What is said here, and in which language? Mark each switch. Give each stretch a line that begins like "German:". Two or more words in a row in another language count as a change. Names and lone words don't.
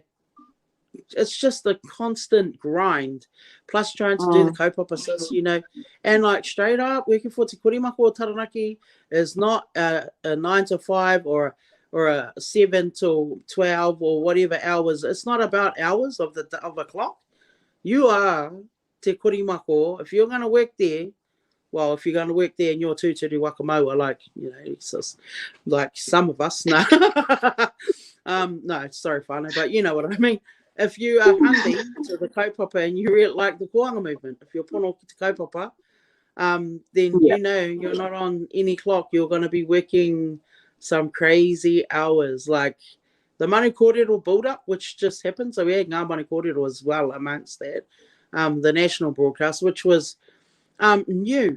English: It's just a constant grind, plus trying to do the kaupapa, you know, and like straight up working for Te Korimako o Taranaki is not a 9 to 5 or a 7 to 12 or whatever hours. It's not about hours of a clock. You are Te Korimako. If you're going to work there, well, if you're going to work there in your
Māori: tūturu wakamaua,
English: like, you know, it's just, like some of us, no, no, sorry, whānau, but you know what I mean. If you are hungry to the kaupapa and you really like the koanga movement, if you're
Māori: pono ki te kaupapa,
English: then you know you're not on any clock. You're going to be working some crazy hours, like the Manu Kōrero build-up, which just happened. So we had Ngā Manu Kōrero as well amongst that, the national broadcast, which was new.